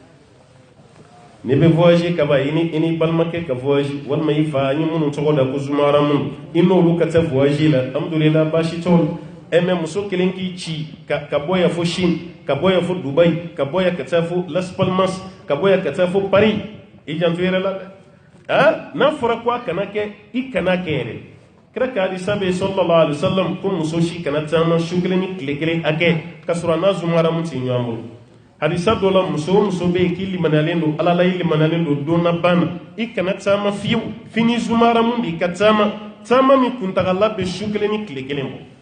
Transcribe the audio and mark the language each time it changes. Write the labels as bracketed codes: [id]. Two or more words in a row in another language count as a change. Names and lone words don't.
[bm] ne bɛ voyage ka ban i ni balimakɛ ka voyage walima i fa n ye minnu tɔgɔ da ko zuma haramu i n'olu ka taa voyage la alhamdulillah baasi t'o la mais muso kelen k'i ci ka bɔ yan fo Chine ka bɔ yan fo Dubai ka bɔ yan ka taa fo Las Palmas ka bɔ yan ka taa fo Paris i janto yɛrɛ la dɛ n'a fɔra ko a kana kɛ i kana kɛ yɛrɛ kira ka hadisa bɛ [ar] صلى الله عليه وسلم [bm] ko muso si kana taama su kelen ni tile kelen hakɛ ka sɔrɔ a n'a zumaramu ti ɲɔgɔn bolo hadisa dɔ la muso o muso bɛ yen k'i limaniyalen don ala la i limaniyalen don don na ban na i kana taama fiyewu fini zumaramu de i ka taama min kuntagala bɛ su kelen ni tile kelen bɔ